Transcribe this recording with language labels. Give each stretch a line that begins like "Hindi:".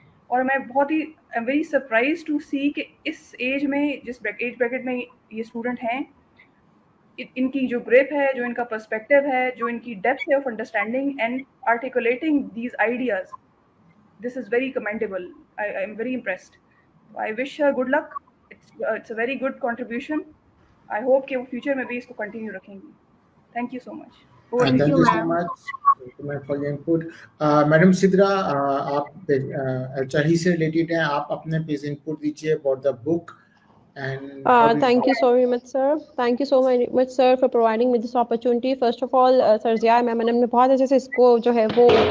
Urdu: اور میں بہت ہی
English: very surprise to see
Urdu: کہ اس ایج میں, جس ایج بریکٹ میں یہ اسٹوڈنٹ ہیں, ان کی جو گریپ ہے, جو ان کا پرسپیکٹو ہے, جو ان کی ڈیپتھ ہے
English: Of understanding and articulating these ideas, this is very commendable. I am very impressed. I wish her good luck. It's a very good contribution. I hope
Urdu: کہ وہ فیوچر میں بھی اس کو کنٹینیو رکھیں گی.
English: Thank you so much. Thank you so much for your input.
Urdu: Madam Sidra, آپ HR ہی سے related ہیں, آپ اپنے پیس انپٹ دیجیے
English: about the book. Thank you so very much, sir. Thank you so much, sir, for providing me this opportunity. First of all,
Urdu: Sir Zia ma'am نے بہت اچھے سے اس کو جو ہے وہ